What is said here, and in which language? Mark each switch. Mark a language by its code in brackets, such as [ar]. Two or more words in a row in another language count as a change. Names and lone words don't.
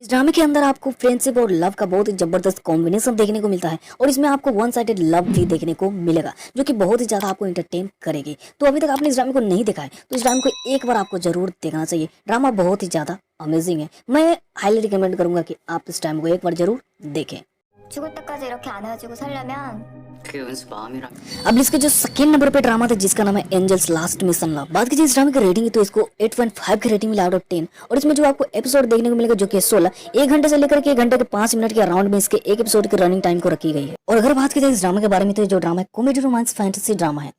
[hi] इस ड्रामे के अंदर आपको फ्रेंडशिप और लव का बहुत ही जबरदस्त कॉम्बिनेशन देखने को मिलता है और इसमें आपको [en] one sided love [hi] भी देखने को मिलेगा, जो कि बहुत ही ज्यादा आपको इंटरटेन करेगी। तो अभी तक आपने इस ड्रामे को नहीं देखा है तो इस ड्रामे को एक बार आपको जरूर देखना चाहिए। ड्रामा बहुत ही ज्यादा अमेजिंग है, मैं [en] highly recommend [hi] करूंगा कि आप इस ड्रामे को एक बार जरूर देखें। [ko] 죽을 때까지 이렇게 안 헤어지고 살려면 그게 은수 마음이라. [hi] अब इसके जो [en] second number [hi] पे ड्रामा था जिसका नाम है एंजल्स लास्ट मिशन लव। बात कीजिए इस ड्रामे की रेटिंग तो इसको 8.5 की रेटिंग मिला [en] out of [hi] 10 और इसमें जो आपको एपिसोड देखने को मिलेगा जो कि 16 1 घंटे से लेकर के 1 घंटे के 5 मिनट के अराउंड में इसके एक एपिसोड की [en] running time [hi] को रखी गई है। और अगर बात की जाए इस ड्रामे के बारे में तो जो ड्रामा है [en] comedy romance fantasy drama [hi] है।